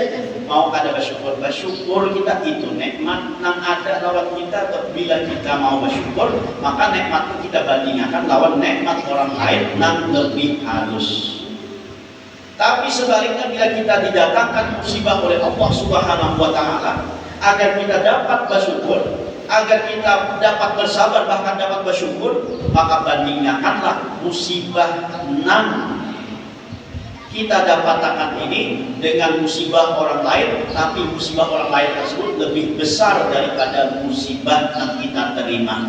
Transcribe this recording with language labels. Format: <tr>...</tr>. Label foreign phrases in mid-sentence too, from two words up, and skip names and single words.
<bjn>Mau kada bersyukur kita itu nikmat nang ada lawan kita. Bila kita mau bersyukur, maka nikmat itu kita bandingkan lawan nikmat orang lain nang lebih halus.</bjn> <id>Tapi sebaliknya bila kita didatangkan musibah oleh Allah</id> <ar>سبحانه وتعالى,</ar> <id>agar kita dapat bersyukur, agar kita dapat bersabar bahkan dapat bersyukur, maka bandingkanlah musibah nan kita dapatkan ini dengan musibah orang lain, tapi musibah orang lain tersebut lebih besar daripada musibah yang kita terima.</id>